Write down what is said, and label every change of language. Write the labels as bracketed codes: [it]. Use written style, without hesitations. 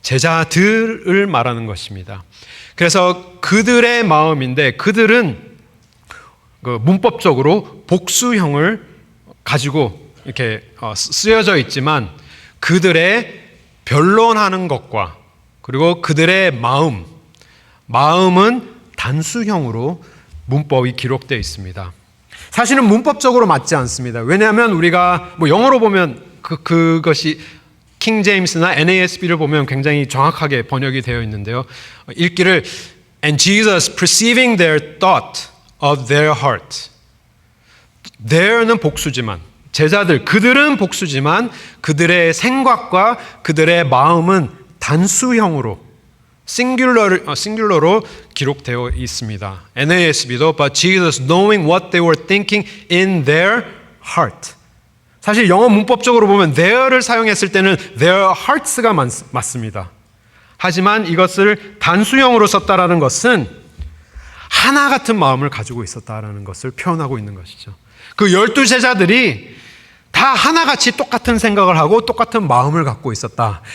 [ko] 제자들을 말하는 것입니다. 그래서 그들의 마음인데 그들은 문법적으로 복수형을 가지고 이렇게 쓰여져 있지만 그들의 변론하는 것과 그리고 그들의 마음은 단수형으로 문법이 기록되어 있습니다. 사실은 문법적으로 맞지 않습니다. 왜냐하면 우리가 영어로 보면 그것이 킹 제임스나 NASB를 보면 굉장히 정확하게 번역이 되어 있는데요. 읽기를 [en] And Jesus perceiving their thought of their heart. [ko] There는 복수지만 제자들, 그들은 복수지만 그들의 생각과 그들의 마음은 단수형으로 싱귤러로 기록되어 있습니다. [en] NASB도 But Jesus knowing what they were thinking in their heart. [ko] 사실 영어 문법적으로 보면 there를 사용했을 때는 [en] their hearts [ko] 가 맞습니다. 하지만 이것을 단수형으로 썼다라는 것은 하나 같은 마음을 가지고 있었다라는 것을 표현하고 있는 것이죠. 그 12제자들이 다 하나같이 똑같은 생각을 하고 똑같은 마음을 갖고 있었다.